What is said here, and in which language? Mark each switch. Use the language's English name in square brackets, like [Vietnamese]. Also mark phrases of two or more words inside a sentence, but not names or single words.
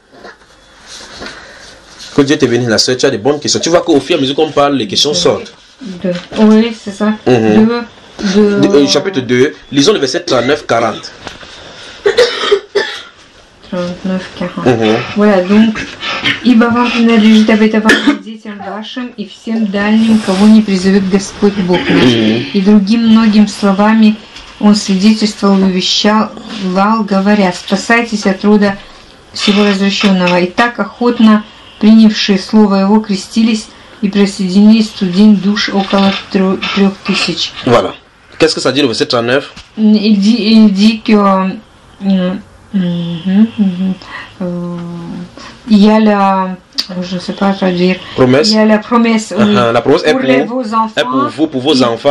[French] Que Dieu t'est béni, la soeur, tu as des bonnes questions. Tu vois qu'au fur et à mesure qu'on parle, les questions sortent. Oui, c'est ça. Chapitre 2, lisons le verset 39-40. 39-40. Voilà, donc, [Russian] ибо вам принадлежит обетование детям вашим и всем дальним, кого не призовет Господь Бог наш. И другим многим словами он свидетельствовал и увещевал, говоря, спасайтесь от рода всего развращенного. И так охотно принявшие слово его крестились и присоединились в тот день душ около 3000. [French] Voilà. Qu'est-ce que ça dit le verset 39? Il dit que il y a la, je ne sais pas traduire. Promesse. Il y a la promesse. Oui, la promesse est pour vos enfants. Est pour vous, pour vos enfants.